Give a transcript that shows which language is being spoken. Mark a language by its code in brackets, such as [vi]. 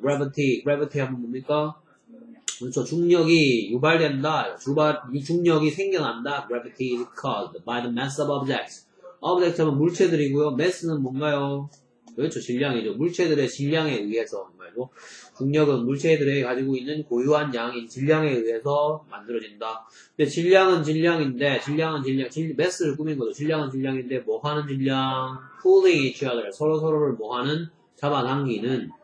[ko] Gravity 하면 뭡니까? 그렇죠. 중력이 유발된다. 이 중력이 생겨난다. [en] Gravity is caused by the mass of objects. [ko] object 하면 물체들이고요. mass는 뭔가요? 그렇죠. 질량이죠. 물체들의 질량에 의해서 말고 중력은 물체들이 가지고 있는 고유한 양인 질량에 의해서 만들어진다. 근데 질량은 질량인데 mass를 꾸민 거죠. 질량은 질량인데 뭐 하는 질량? [en] pulling each other. [ko] 서로를 뭐 하는? 잡아당기는